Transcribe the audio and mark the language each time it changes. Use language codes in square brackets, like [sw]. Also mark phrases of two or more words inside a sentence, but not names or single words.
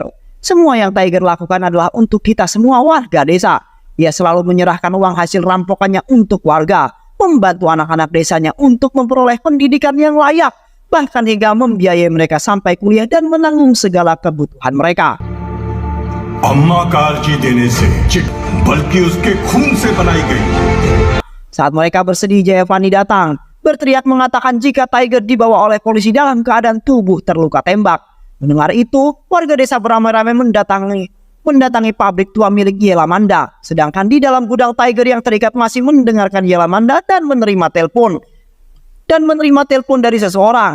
[id] Semua yang Tiger lakukan adalah untuk kita semua warga desa. Ia selalu menyerahkan uang hasil rampokannya untuk warga, membantu anak-anak desanya untuk memperoleh pendidikan yang layak, bahkan hingga membiayai mereka sampai kuliah dan menanggung segala kebutuhan mereka. [hi] अम्मा का अर्जी देने से बल्कि उसके खून से बनाई गई। [id] Saat mereka bersedih, Jayavani datang, berteriak mengatakan jika Tiger dibawa oleh polisi dalam keadaan tubuh terluka tembak. Mendengar itu, warga desa beramai-ramai mendatangi pabrik tua milik Yelamanda. Sedangkan di dalam gudang Tiger yang terikat masih mendengarkan Yelamanda dan menerima telepon dari seseorang.